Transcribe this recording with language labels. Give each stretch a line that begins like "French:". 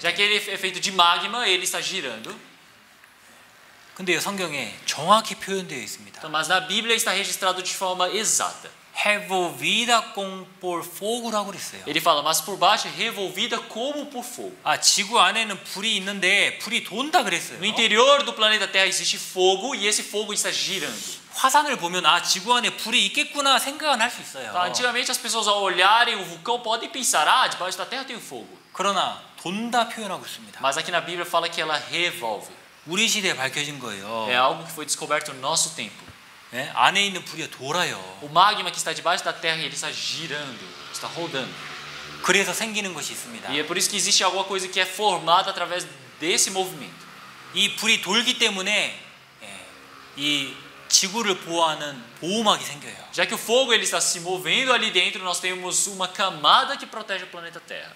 Portuguese: Já que ele é feito de magma, ele está girando.
Korean: 근데요 성경에 정확히 표현되어 있습니다.
Portuguese: Então, mas na Bíblia está registrado de forma exata. revolvida por fogo
Korean: 라고 그랬어요.
Portuguese: Ele fala, mas por baixo é revolvida como por fogo.
Korean: 아, 지구 안에는 불이 있는데 불이 돈다 그랬어요.
Portuguese: No interior do planeta Terra existe fogo e esse fogo está girando.
Korean: 화산을 보면 아, 지구 안에 불이 있겠구나 생각은 할 수 있어요.
Portuguese: Então, antigamente as pessoas ao olharem o vulcão podem pensar, ah, debaixo da terra tem fogo.
Korean: 그러나 돈다 표현하고 있습니다.
Portuguese: Mas aqui na Bíblia fala que ela revolve.
Korean: 우리 시대에 밝혀진 거예요.
Portuguese: É algo que foi descoberto no nosso tempo.
Korean: 네? 안에 있는 불이 돌아요.
Portuguese: O magma que está debaixo da terra, ele está girando, está rodando.
Korean: 그래서 생기는 것이 있습니다.
Portuguese: E é por isso que existe alguma coisa que é formada através desse movimento.
Korean: 이 불이 돌기 때문에 이 지구를 보호하는 보호막이 생겨요.
Portuguese: Já que o fogo ele está se movendo ali dentro, nós temos uma camada que protege o planeta Terra.